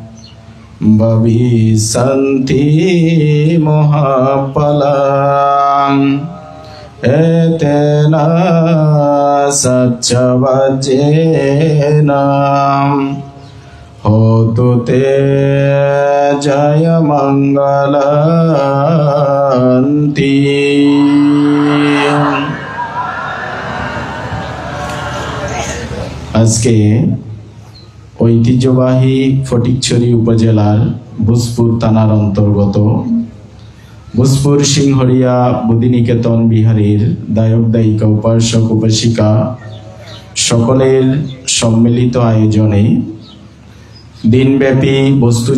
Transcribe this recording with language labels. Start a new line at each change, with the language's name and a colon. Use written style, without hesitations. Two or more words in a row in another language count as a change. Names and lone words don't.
Pali: Bhavisanti mohapalang Etena satchavajena Hotu te jaya mangalanti
Bangla: আজকে ঐতিহ্যবাহী ফটিকছড়ি উপজেলার ভোজপুর থানার অন্তর্গত ভোজপুর সিংহরিয়া বুদ্ধিনিকেতন বিহারের দায়ক দায়িকা উপাসক উপাসিকা সকলের সম্মিলিত আয়োজনে দিনব্যাপী বস্তু